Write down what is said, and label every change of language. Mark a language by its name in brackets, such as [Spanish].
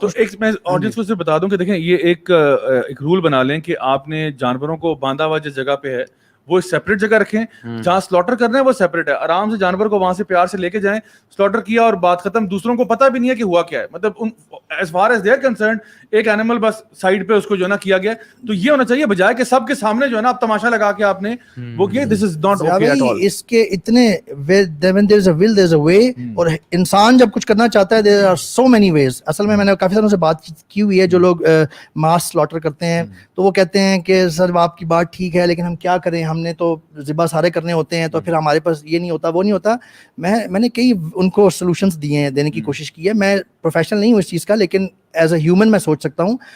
[Urdu] تو ایک میں آڈینس کو صرف بتا دوں کہ دیکھیں یہ ایک رول بنا لیں کہ آپ نے جانوروں کو باندھا ہوا جس جگہ پہ ہے وہ سیپریٹ جگہ رکھیں, جہاں سلاٹر کرنا ہے وہ سیپریٹ ہے. آرام سے جانور کو وہاں سے پیار سے لے کے جائیں, سلاٹر کیا اور بات ختم. دوسروں کو پتہ بھی نہیں ہے کہ ہوا کیا ہے, مطلب [English] as far as they are concerned [Urdu] ایک اینیمل بس سائڈ پہ اس کو جو ہے نا کیا گیا. تو یہ ہونا چاہیے بجائے کہ سب کے سامنے جو ہے نا آپ تماشا لگا کے آپ نے وہ کیا. [English] This is not okay at all. [Urdu] اس کے اتنے [English] when there is a will there is a way, [Urdu] اور انسان جب کچھ کرنا چاہتا ہے [English] there are so many ways. [Urdu] اصل میں نے کافی ساروں سے بات کی ہوئی ہے جو لوگ ماس سلاٹر کرتے ہیں, تو وہ کہتے ہیں کہ سر آپ کی بات ٹھیک ہے لیکن ہم کیا کریں, ہم نے تو ذبح سارے کرنے ہوتے ہیں, تو پھر ہمارے پاس یہ نہیں ہوتا وہ نہیں ہوتا. میں نے کئی ان کو سولوشنس دیے ہیں, دینے کی کوشش کی ہے. میں پروفیشنل نہیں ہوں اس چیز کا, لیکن [English] as a human [Urdu] میں سوچ سکتا ہوں.